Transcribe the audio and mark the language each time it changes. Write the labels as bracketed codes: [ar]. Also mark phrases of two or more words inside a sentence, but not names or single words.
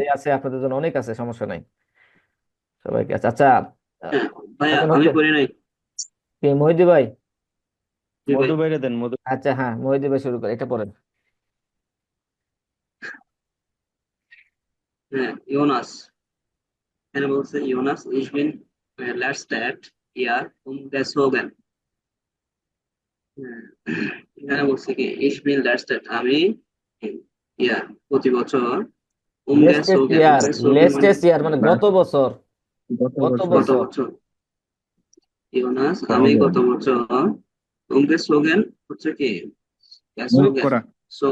[bn] দেয়া আছে আপনাদের জন্য, অনেক আছে, সমস্যা নাই সবাইকে। আচ্ছা আচ্ছা, আহ, হ্যাঁ, ভাইয়া এখন আমি হচ্ছে করি নাই। কি, মহিদি ভাই? জি ভাই। মধু বাইরে দেন, মধু। আচ্ছা, হ্যাঁ, মহিদি ভাই শুরু করে, এটা পড়েন। হ্যাঁ, ইউনাস। এখানে বলছে ইউনাস [de] ich bin letztes Jahr umgezogen. [bn] হ্যাঁ, এখানে বলছে কি [de] ich bin letztes, [bn] আমি প্রতি বছর লেস্টেস্ট umgezogen ইয়ার, umgezogen মানে [de] letztes Jahr [bn] মানে গত বছর, গত গত বছর। গত বছর। বছর। ইউনাস আমি গত বছর umgezogen হচ্ছে কি মুভ gezogen, করা। so